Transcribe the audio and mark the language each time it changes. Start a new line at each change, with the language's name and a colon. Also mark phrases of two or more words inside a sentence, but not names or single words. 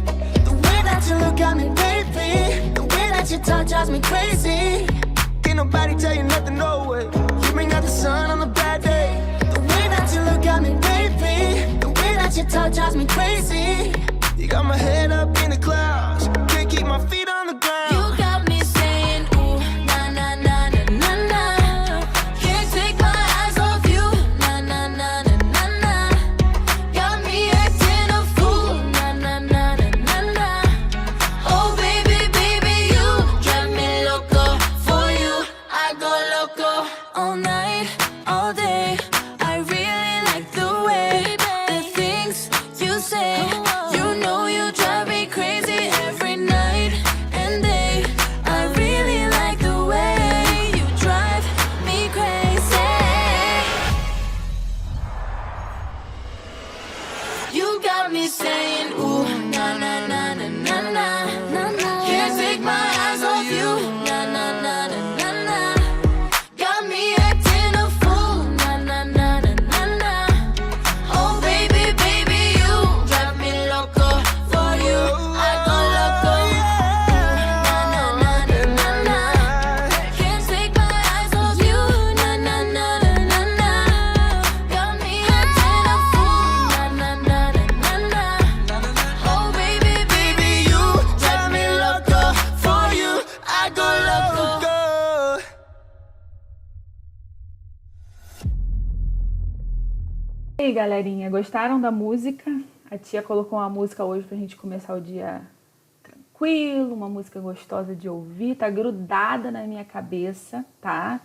English: The way that you look at me, baby. The way that you talk drives me crazy. Can't nobody tell you nothing, no way. You bring out the sun on a bad day. The way that you look at me, baby. The way that you talk drives me crazy. You got my head up in the clouds. Can't keep my feet on the ground. You got me saying, ooh, na na na na na na. Can't take my eyes off you, na na na na na na. Got me acting a fool, na na na na na na. Oh baby, baby, you drive me loco. For you, I go loco. All night, all day, I really like the way the things you say. You know you drive me crazy every night and day. I really like the way you drive me crazy. You got me saying, ooh, na na na na na na na na. Can't take my eyes off you, na na na na na na. Got me acting a fool, na na na na na na. Oh baby, baby, you drive me loco. For you, I go loco. Na na na na na na. Can't take my eyes off you, na na na na na na. Got me acting a fool, na na na na na na. Oh baby, baby, you drive me loco. For you, I go loco. Go.
Portuguese: E aí, galerinha, gostaram da música? A tia colocou uma música hoje pra gente começar o dia tranquilo, uma música gostosa de ouvir, tá grudada na minha cabeça, tá?